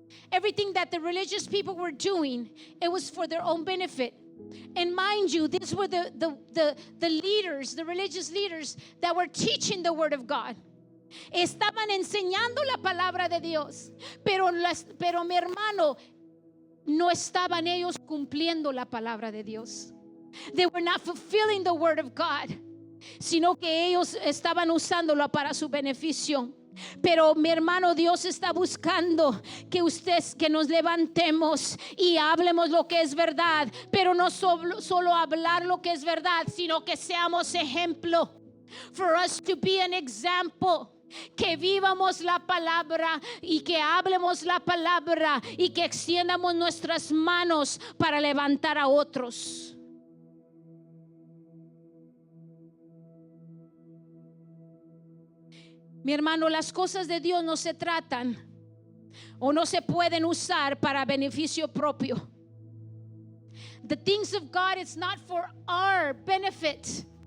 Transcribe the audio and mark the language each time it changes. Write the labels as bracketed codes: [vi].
[en] Everything that the religious people were doing, it was for their own benefit. And mind you, these were the leaders, the religious leaders that were teaching the word of God. [es] Estaban enseñando la palabra de Dios, pero mi hermano, no estaban ellos cumpliendo la palabra de Dios. [en] They were not fulfilling the word of God, [es] sino que ellos estaban usándolo para su beneficio. Pero mi hermano, Dios está buscando que nos levantemos y hablemos lo que es verdad, pero no solo hablar lo que es verdad, sino que seamos ejemplo. [en] For us to be an example. [es] Que vivamos la palabra y que hablemos la palabra y que extiendamos nuestras manos para levantar a otros. Mi hermano, las cosas de Dios no se tratan o no se pueden usar para beneficio propio. [en] The things of God, it's not for our benefit.